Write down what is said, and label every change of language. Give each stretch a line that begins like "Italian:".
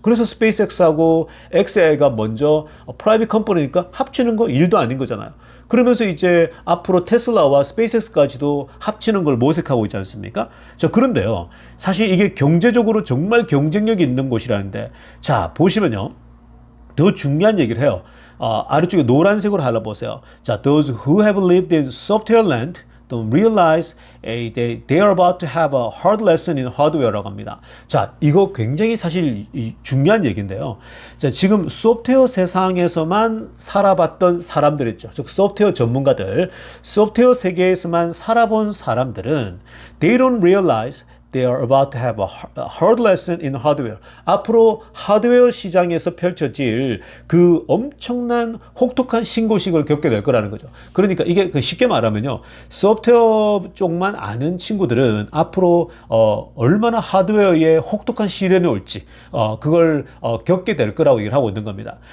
Korean: 그래서 스페이스X하고 xAI가 먼저 프라이빗 컴퍼니니까 합치는 거 일도 아닌 거잖아요. 그러면서 이제 앞으로 테슬라와 스페이스X까지도 합치는 걸 모색하고 있지 않습니까? 자, 그런데요. 사실 이게 경제적으로 정말 경쟁력이 있는 곳이라는데, 자, 보시면요. 더 중요한 얘기를 해요. 아래쪽에 노란색으로 할라보세요.
English: 자, those who have lived in software land don't realize they are about to have a hard lesson in hardware
Korean: 라고 합니다. 자, 이거 굉장히 사실 중요한 얘기인데요. 자, 지금 소프트웨어 세상에서만 살아봤던 사람들 있죠. 즉 소프트웨어 전문가들, 소프트웨어 세계에서만 살아본 사람들은
English: they don't realize they are about to have a hard lesson in hardware.
Korean: 앞으로 하드웨어 시장에서 펼쳐질 그 엄청난 혹독한 신고식을 겪게 될 거라는 거죠. 그러니까 이게 쉽게 말하면요. 소프트웨어 쪽만 아는 친구들은 앞으로 얼마나 하드웨어에 혹독한 시련이 올지 그걸 겪게 될 거라고 얘기를 하고 있는 겁니다.